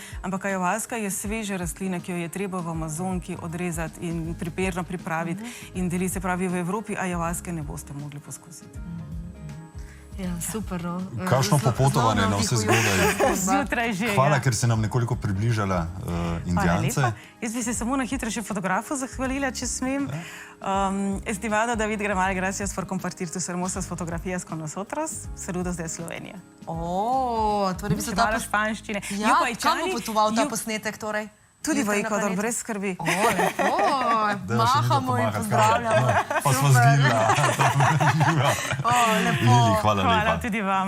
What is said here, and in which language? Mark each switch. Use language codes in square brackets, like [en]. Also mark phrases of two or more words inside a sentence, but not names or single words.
[sl] Ampak ajavaska je sveža rastlina, ki jo je treba v Amazonki odrezati in primerno pripraviti in deliti. Se pravi, v Evropi ajavaske ne boste mogli poskusiti. Ja, super, no. Kakšno popotovanje na vse zgodaj. Zjutraj že. Hvala, ker si nam nekoliko približala Indijance. Hvala lepa. Jaz bi se samo na hitro še fotografu zahvalila, če smem. [es] Estimado David Gramal, gracias por compartir tus hermosas fotografías con nosotros. Saludos de Slovenija. [sl] Torej bi se Hvala španščine. Ja, kam bo potoval ta posnetek, torej? Tudi v Ekvador, brez skrbi. Mahamo in pozdravljamo. Pa smo zgledala. Lepo. Hvala lepa. Hvala tudi vama.